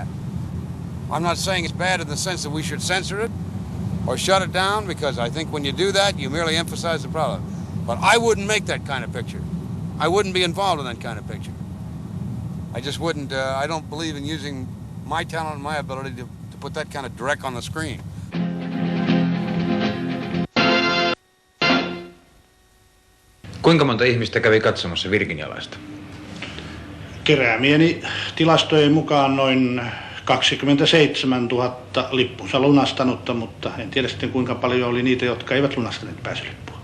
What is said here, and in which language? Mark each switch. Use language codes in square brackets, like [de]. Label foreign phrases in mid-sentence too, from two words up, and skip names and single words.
[en] I'm not saying it's bad in the sense that we should censor it or shut it down, because I think when you do that, you merely emphasize the problem. But I wouldn't make that kind of picture. I wouldn't be involved in that kind of picture. I just wouldn't, I don't believe in using my talent and my ability to put that kind of direct on the screen. [fi] Kuinka monta ihmistä kävi katsomassa Virginialaista? Keräämieni tilastojen mukaan noin 27 000 lippunsa lunastanutta, mutta en tiedä sitten kuinka paljon oli niitä, jotka eivät lunastaneet pääsylippua.